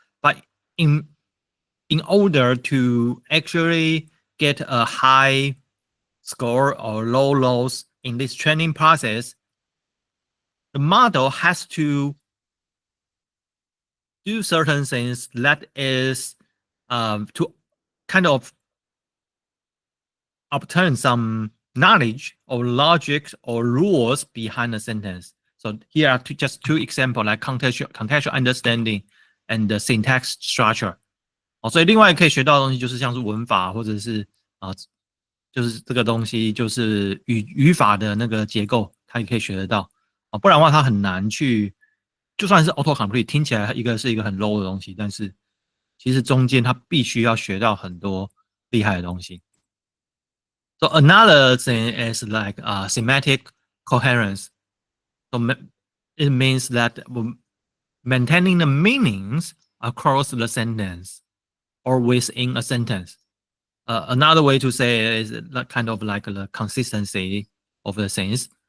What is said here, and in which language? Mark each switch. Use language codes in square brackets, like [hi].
[en] But in order to actually get a high score or low loss in this training process, the model has to do certain things that is to kind of obtain some knowledge or logic or rules behind the sentence. So here are just two examples, like contextual understanding and the syntax structure. [zh] 所以另外可以学到的东西就是像是文法，或者是就是这个东西就是语法的那个结构，它也可以学得到不然的话它很难去，就算是 auto complete 听起来是一个很 low 的东西，但是其实中间它必须要学到很多厉害的东西。 [en] So another thing is like semantic coherence. So it means that maintaining the meanings across the sentence or within a sentence. Another way to say it is kind of like the consistency of the things.